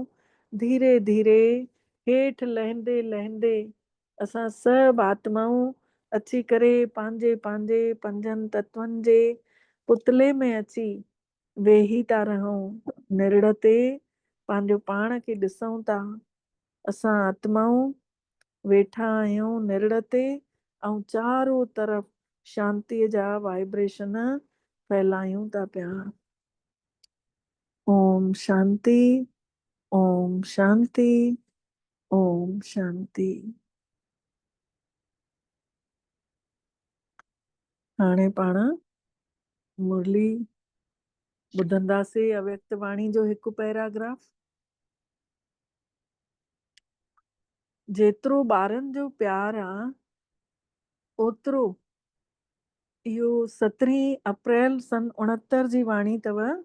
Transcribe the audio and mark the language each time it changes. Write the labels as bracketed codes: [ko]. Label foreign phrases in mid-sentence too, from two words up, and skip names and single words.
[sd] धीरे धीरे हेठि लहंदे लहंदे असां सभु आत्माऊं अची करे पंहिंजे पंहिंजे पंजनि तत्वनि जे पुतले में अची वेही था रहूं। निरड़ ते पंहिंजो पाण खे ॾिसूं था। असां आत्माऊं वेठा आहियूं निरड़ ते ऐं चारों तरफ़ शांतीअ जा वाइब्रेशन फैलायूं था पिया। ओम शांति, ओम शांति, ओम शांति। हाणे पाण मुरली ॿुधंदासीं अव्यक्त वाणी जो हिकु पैराग्राफ। जेतिरो ॿारनि जो प्यार आहे ओतिरो, इहो 17 अप्रैल सन 69 जी वाणी अथव।